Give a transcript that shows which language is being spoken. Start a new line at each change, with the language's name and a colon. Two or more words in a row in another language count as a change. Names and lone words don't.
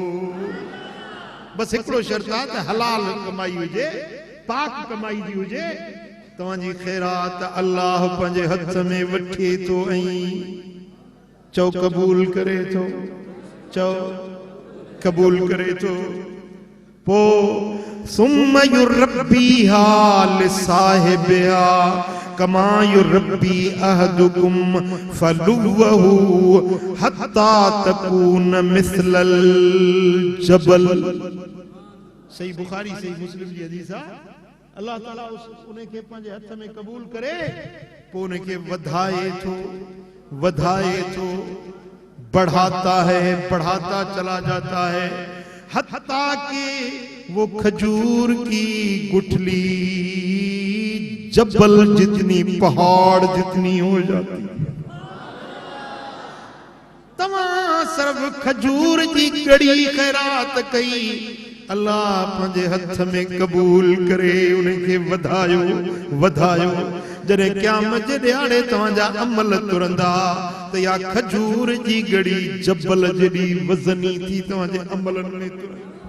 Sindhi: बस हिकिड़ो शर्त आहे त हलाल कमाई हुजे, पाक कमाई जी हुजे। तव्हांजी खैरात अल्लाह पंहिंजे हथ में वठे थो ऐं चओ कबूल करे थो, चओ कबूल करे थो।
Arabic: पो ثم يربيها لصاحبها كما يربي أحدكم فلوه حتى تكون مثل الجبل.
Sindhi: सही बुखारी सही मुस्लिम जी हदीस आहे। अल्लाह ताला उनके पंहिंजे हथ में कबूल करे, पो उनके वधाए थो, वधाए थो,
Urdu: بڑھاتا ہے، بڑھاتا چلا جاتا ہے، حتیٰ کہ وہ کھجور کی گٹھلی جبل جتنی، پہاڑ جتنی ہو جاتی.
Sindhi: तमाम सिर्फ
Urdu: کھجور کی کڑی
Sindhi: खैरात कई, अल्लाह पंहिंजे हथ में कबूल करे, उनके वधायो वधायो। जॾहिं क़यामत जे ॾियारे तव्हांजा अमल तुरंदा त या खजूर जी गड़ी जबल जड़ी वज़नी थी तव्हांजे अमलनि में तुरंदी।